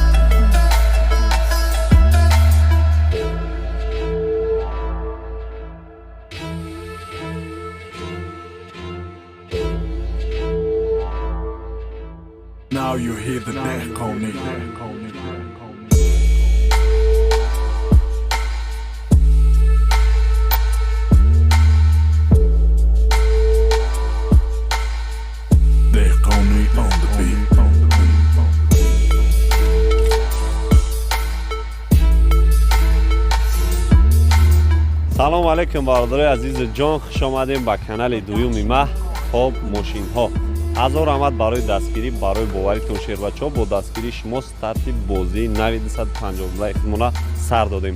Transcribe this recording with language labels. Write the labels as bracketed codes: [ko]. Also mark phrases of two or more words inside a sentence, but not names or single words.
[en] Now you hear the back on me. Back on me on the beat. [tg] салому алайкум бародарои азизи ҷон, хуш омадем ба канали дуюми ма тоб мошинҳо. ҳазор омад барои дастгирӣ барои боваритон шербачҳо бо дастгирии шумо старти бозии нави 250 рублаи худмона сар додем.